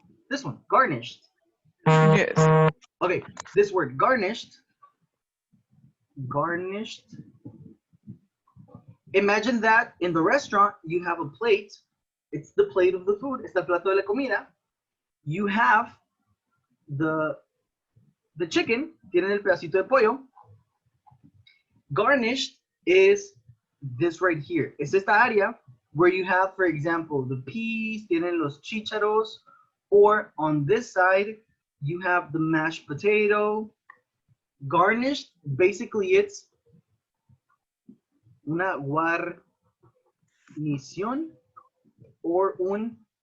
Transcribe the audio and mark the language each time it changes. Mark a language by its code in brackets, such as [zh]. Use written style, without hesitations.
[en] This one, garnished. Yes. Okay, this word, garnished. Garnished. Imagine that in the restaurant, you have a plate. It's the plate of the food. It's [es] el plato de la comida. [en] You have the chicken. [es] Tienen el pedacito de pollo. [en] Garnished is this right here. [es] Es esta área [en] where you have, for example, the peas, [es] tienen los chícharos, [en] or on this side, you have the mashed potato. Garnished, basically it's [es] una guarnición [en] or un